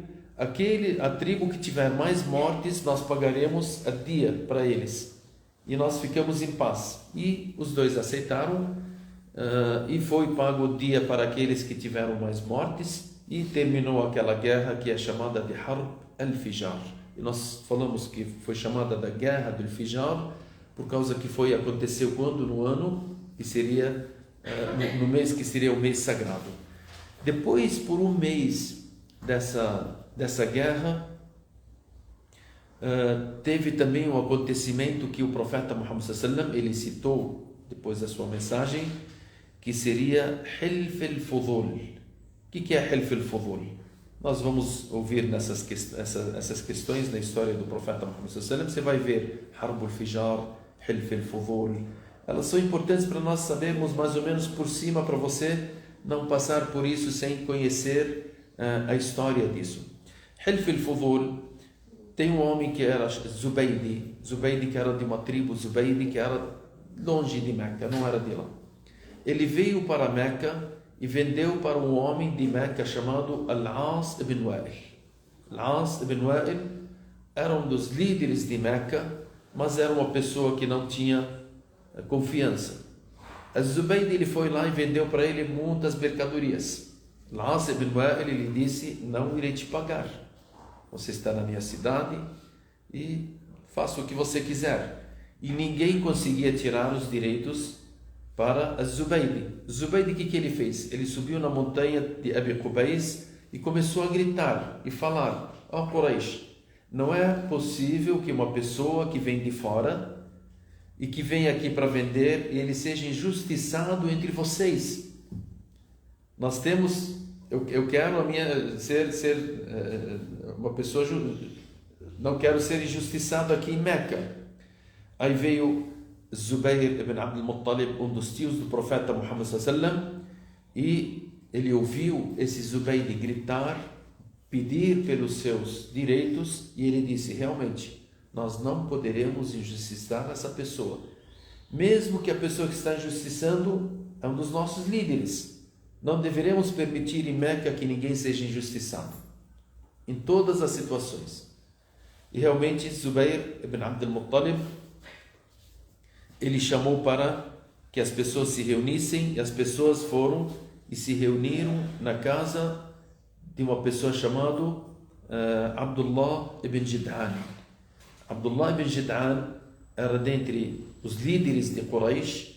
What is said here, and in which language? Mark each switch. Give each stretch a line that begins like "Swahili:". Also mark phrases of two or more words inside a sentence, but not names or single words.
Portuguese: A tribo que tiver mais mortes, nós pagaremos a dia para eles, e nós ficamos em paz. E os dois aceitaram, e foi pago o dia para aqueles que tiveram mais mortes, e terminou aquela guerra que é chamada de Harb al-Fijar. E nós falamos que foi chamada da Guerra do Fijar por causa que aconteceu quando? No ano que seria no mês que seria o mês sagrado. Depois, por um mês dessa guerra, teve também um acontecimento que o profeta Muhammad
Arabic: صلى الله عليه وسلم,
Portuguese: ele citou depois da sua mensagem, que seria Hilf al-Fudul. O que é Hilf al-Fudul? Nós vamos ouvir essas questões na história do profeta Muhammad
Arabic: صلى الله عليه وسلم.
Portuguese: Você vai ver Harb al-Fijar, Hilf al-Fudul. Elas são importantes para nós sabermos mais ou menos por cima, para você não passar por isso sem conhecer a história disso. Hilf al-Fudul, tem um homem que era Zubaydi, que era de uma tribo Zubaydi, que era longe de Meca, não era de lá. Ele veio para Meca e vendeu para um homem de Meca chamado Al-As ibn Wa'il. Al-As ibn Wa'il era um dos líderes de Meca, mas era uma pessoa que não tinha confiança. Az-Zubaydi, ele foi lá e vendeu para ele muitas mercadorias. Al-As ibn Wa'il, ele disse: não irei te pagar. Você está na minha cidade e faça o que você quiser. E ninguém conseguia tirar os direitos para Az-Zubaydi. Zubaydi, o que ele fez? Ele subiu na montanha de Abi Qubais e começou a gritar e falar: ó Quraysh, não é possível que uma pessoa que vem de fora e que vem aqui para vender e ele seja injustiçado entre vocês. Nós temos, eu quero ser uma pessoa, não quero ser injustiçado aqui em Meca. Aí veio Zubayr ibn Abd al-Muttalib, um dos tios do profeta Muhammad
Arabic: صلى الله عليه وسلم,
Portuguese: e ele ouviu esse Zubayr gritar, pedir pelos seus direitos, e ele disse: realmente, nós não poderemos injustiçar essa pessoa. Mesmo que a pessoa que está injustiçando é um dos nossos líderes. Não deveremos permitir em Meca que ninguém seja injustiçado. Em todas as situações. E realmente Zubair ibn Abd al-Muttalib, ele chamou para que as pessoas se reunissem, e as pessoas foram e se reuniram na casa de uma pessoa chamada Abdullah ibn Jid'an. Abdullah ibn Jid'an era dentre os líderes de Quraysh.